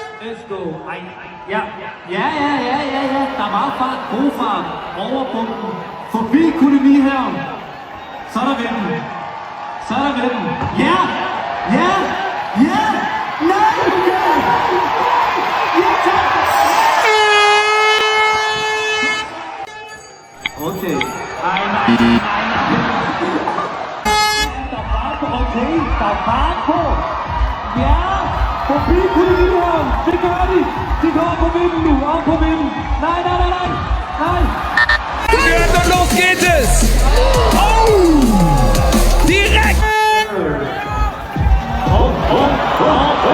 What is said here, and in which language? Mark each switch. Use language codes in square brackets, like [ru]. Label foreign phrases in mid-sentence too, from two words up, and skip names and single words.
[en] let's go. [da] Ej, Ja. Der var fart, god fart, over bumpen, forbi koloniherren. Så er der ved den. Ja! Nej! Ja, tak! Okay. Nej. Der er fart på. Ja! Forbi koloniherren. Det gør de. De går på vinden nu. Op på vinden. Nej. [de] Und los geht es! Oh! Direkt! Oh!